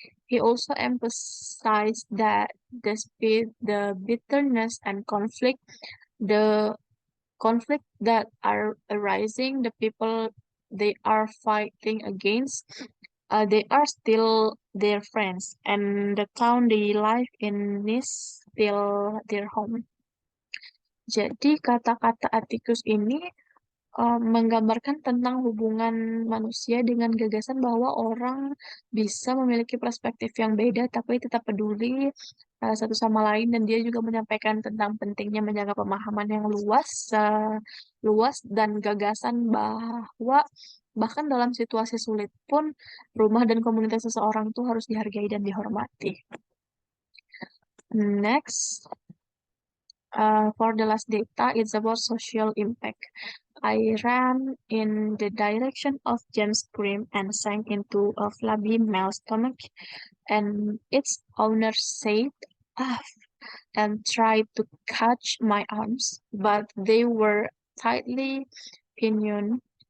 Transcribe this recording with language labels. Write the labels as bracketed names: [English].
[English] He also emphasized that the bitterness and the conflict that are arising, the people they are fighting against, they are still their friends, and the town they live in is still their home. [Indonesian] Jadi kata-kata Atticus ini menggambarkan tentang hubungan manusia dengan gagasan bahwa orang bisa memiliki perspektif yang beda tapi tetap peduli satu sama lain, dan dia juga menyampaikan tentang pentingnya menjaga pemahaman yang luas dan gagasan bahwa bahkan dalam situasi sulit pun rumah dan komunitas seseorang tuh harus dihargai dan dihormati. [English] Next, for the last data, it's about social impact. I ran in the direction of James' scream and sank into a flabby male stomach, and its owner said, ah, and tried to catch my arms, but they were tightly pinioned.